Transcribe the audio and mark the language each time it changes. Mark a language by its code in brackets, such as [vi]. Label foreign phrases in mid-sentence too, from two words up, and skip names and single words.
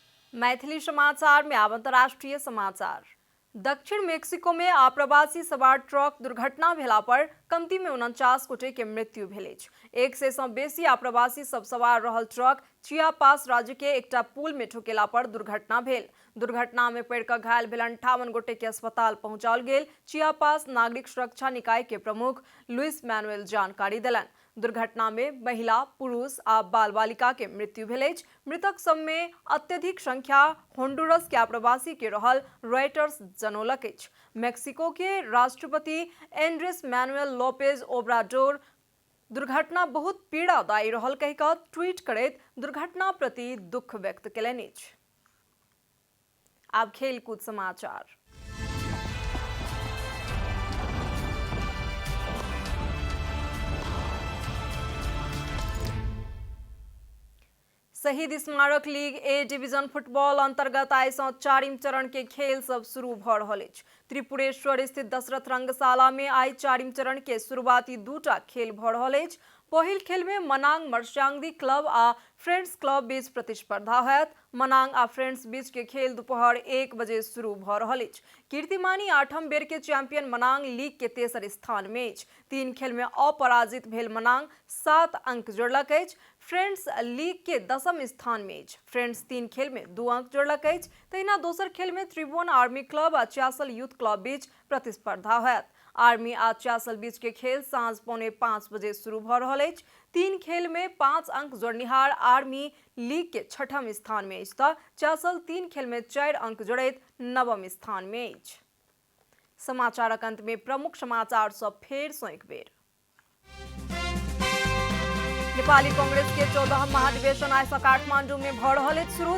[mai] मैथिली समाचार में अब अंतर्राष्ट्रीय समाचार। दक्षिण मेक्सिको में आप्रवासी सवार ट्रक दुर्घटना भेला पर कम्ती में 49 गोटे के मृत्यु भेल अछि। 100 सँ बेसी आप्रवासी सब सवार रहल ट्रक चियापास राज्य के एकटा पुल में ठोकेला पर दुर्घटना भेल। दुर्घटना में पड़ि कऽ घायल भेल 58 गोटे के अस्पताल पहुंचाओल गेल। चियापास नागरिक सुरक्षा निकाय के प्रमुख लुइस मैनुएल जानकारी देलनि। दुर्घटना में महिला, पुरुष आ बाल बालिका के मृत्यु भेल अछि। मृतक सब में अत्यधिक संख्या होंडुरस के आप्रवासी के रहल रॉयटर्स जनौलक अछि। मेक्सिको के राष्ट्रपति एंड्रेस मैनुएल लोपेज ओब्राडोर दुर्घटना बहुत पीड़ादायी रहल कहि कऽ ट्वीट करैत दुर्घटना प्रति दुख व्यक्त केलनि अछि। आब खेलकूद समाचार। शहीद स्मारक लीग ए डिवीजन फुटबॉल अंतर्गत आइ सँ 4म चरण के खेल सब शुरू भ रहल अछि। त्रिपुरेश्वर स्थित दशरथ रंगशाला में आइ 4म चरण के शुरुआती 2टा खेल भ रहल अछि। पहिल खेल में मनांग मर्स्यांगदी क्लब आ फ्रेंड्स क्लब बीच प्रतिस्पर्धा होयत। मनांग आ फ्रेंड्स बीच के खेल दोपहर 1 बजे शुरू भ रहल अछि। कीर्तिमानी 8म बेर के चैंपियन मनांग लीग के तेसर स्थान में अछि। 3 खेल में अपराजित भेल मनांग 7 अंक जोड़लक अछि। फ्रेंड्स लीग के 10म स्थान में अछि। फ्रेंड्स 3 खेल में 2 अंक जोड़लक अछि। तहिना दोसर खेल में त्रिभुवन आर्मी क्लब आ चासल यूथ क्लब बीच प्रतिस्पर्धा होयत। आर्मी आ चासल बीच के खेल साँझ 4:45 बजे शुरू भ रहल अछि। 3 खेल में 5 अंक जोड़निहार आर्मी लीग के 6म स्थान में अछि तऽ चासल 3 खेल में 4 अंक जोड़ैत 9म स्थान में अछि। समाचारक अंत में प्रमुख समाचार सब फेर सँ एक बेर। नेपाली कांग्रेस के 14th महाधिवेशन आइ सँ काठमांडू में भ रहल अछि शुरू।